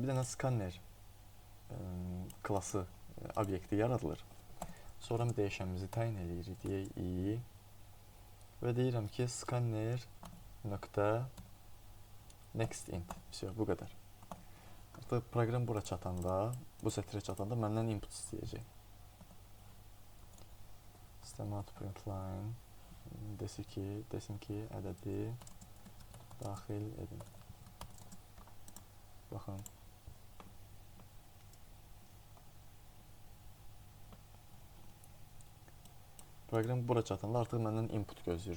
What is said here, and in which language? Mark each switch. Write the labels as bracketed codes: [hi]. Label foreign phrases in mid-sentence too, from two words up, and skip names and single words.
[az] Bir dənə skanner klası obyekti yaradılır. Sonra dəyişənimizi təyin edirik, deyək i və deyirəm ki, skanner nöqtə [en] next int. [az] Bu qədər. Artıq proqram bura çatanda, bu sətrə çatanda məndən input istəyəcək. [en] System out print line [az] desin ki, ədədi daxil edin. Baxın. Proqram bura çatanda artıq məndən input gözləyir.